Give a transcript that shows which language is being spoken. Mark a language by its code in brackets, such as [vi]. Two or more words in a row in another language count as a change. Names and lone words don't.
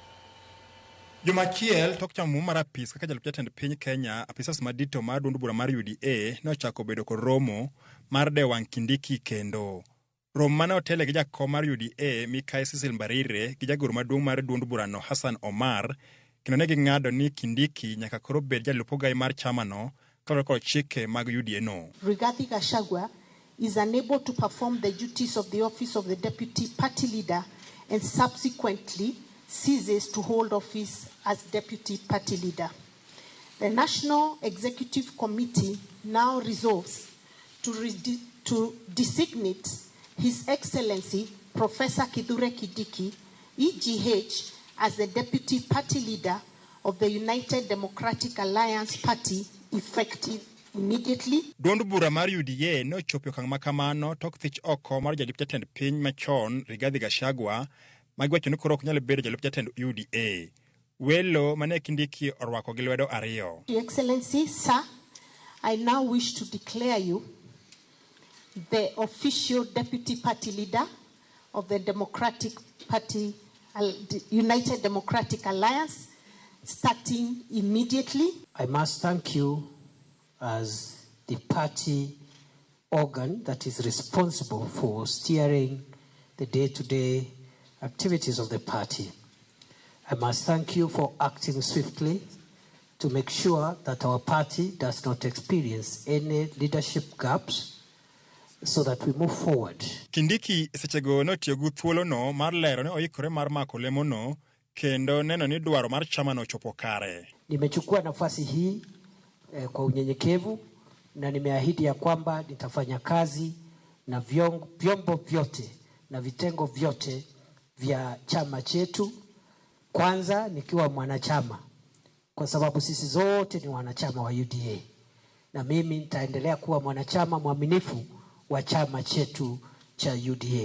[luo] Jumachiel tok chamu mar apis kaka jalup jatend piny Kenya, apisas madito mar duond bura mar UDA nochako bedo kod romo mar dewang' Kindiki kendo. Romo mane otele gi jakom mar UDA Mikai Cecil Mbarire gi jagoro maduong' mar duond burano Hassan Omar kendo ne ging'ado ni Kindiki nyaka koro bed jalup ogai mar chamano kaluwore kod chike mag UDA no. [en] Rigathi Gachagua is unable to perform the duties of the office of the deputy party leader and subsequently ceases to hold office as deputy party leader. The National Executive Committee now resolves to designate His Excellency Professor Kithure Kindiki, EGH, as the deputy party leader of the United Democratic Alliance Party effective immediately. [luo] Duond bura mar UDA no chopo okang' makamano tok thich oko mar jalup jatend piny machon Rigathi Gachagua magwacho ni koro ok nyal bedo jalup jatend UDA. Welo mane Kindiki orwako gi lwedo ariyo. [en] Your Excellency, sir, I now wish to declare you the official deputy party leader of the Democratic Party, United Democratic Alliance, starting immediately. I must thank you as the party organ that is responsible for steering the day-to-day activities of the party. I must thank you for acting swiftly to make sure that our party does not experience any leadership gaps so that we move forward. [luo] Kindiki sechego notiyo gu thuolo no mar lero ne oikore mar mako lemo no kendo neno ni dwaro mar chama no chopo kare. [sw] Nimechukua nafasi hii kwa unyenyekevu na nimeahidi ya kwamba nitafanya kazi na vyombo vyote na vitengo vyote vya chama chetu, kwanza nikiwa mwanachama kwa sababu sisi zote ni wanachama wa UDA, na mimi nitaendelea kuwa mwanachama mwaminifu wa chama chetu cha UDA.